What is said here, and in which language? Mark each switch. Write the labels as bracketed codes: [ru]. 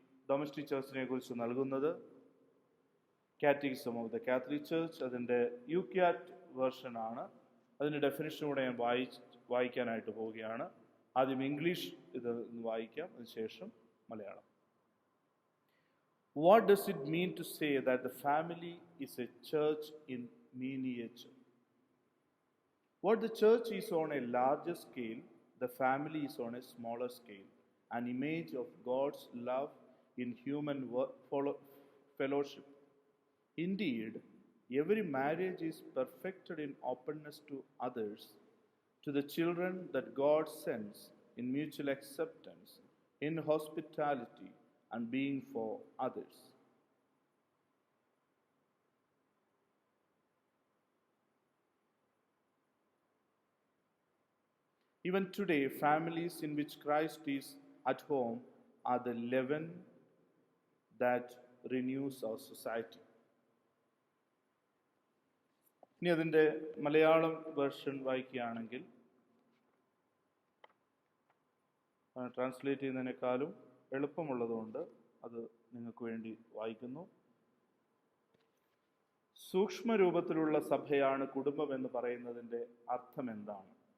[ml] Domestic ചർച്ചിനെ കുറിച്ച് നൽകുന്നത്. Catechism of the Catholic church, അതിൻ്റെ യുക്യാറ്റ് വേർഷനാണ്. അതിൻ്റെ ഡെഫിനിഷനൂടെ ഞാൻ വായിക്കാനായിട്ട് പോവുകയാണ്. ആദ്യം ഇംഗ്ലീഷ് ഇത് വായിക്കാം, അതിനുശേഷം Malayalam. [en] What does it mean to say that the family is a church in miniature? What the church is on a larger scale, the family is on a smaller scale, an image of God's love in human fellowship. Indeed, every marriage is perfected in openness to others, to the children that God sends, in mutual acceptance, in hospitality, and being for others. Even today, families in which Christ is at home are the leaven that renews our society. [ml] ഇനി അതിൻ്റെ Malayalam version വായിക്കുകയാണെങ്കിൽ, translate ചെയ്യുന്നതിനേക്കാളും എളുപ്പമുള്ളതുകൊണ്ട് അത് നിങ്ങൾക്ക് വേണ്ടി വായിക്കുന്നു. സൂക്ഷ്മരൂപത്തിലുള്ള സഭയാണ് കുടുംബം എന്ന് പറയുന്നതിൻ്റെ അർത്ഥം എന്താണ്?